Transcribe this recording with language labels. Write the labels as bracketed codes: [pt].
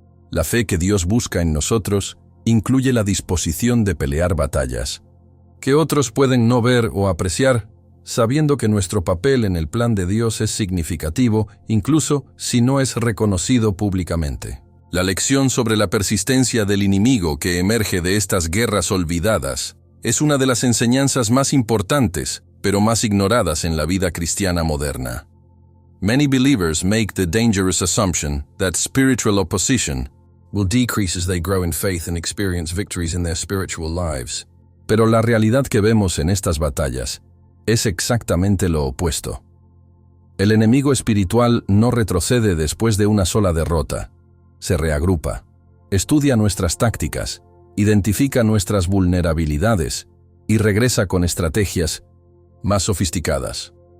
[es] La fe que Dios busca en nosotros incluye la disposición de pelear batallas, que otros pueden no ver o apreciar, sabiendo que nuestro papel en el plan de Dios es significativo, incluso si no es reconocido públicamente. La lección sobre la persistencia del enemigo que emerge de estas guerras olvidadas es una de las enseñanzas más importantes, pero más ignoradas en la vida cristiana moderna. [en] Many believers make the dangerous assumption that spiritual opposition will decrease as they grow in faith and experience victories in their spiritual lives. [es] Pero la realidad que vemos en estas batallas es exactamente lo opuesto. El enemigo espiritual no retrocede después de una sola derrota. Se reagrupa, estudia nuestras tácticas, identifica nuestras vulnerabilidades y regresa con estrategias más sofisticadas.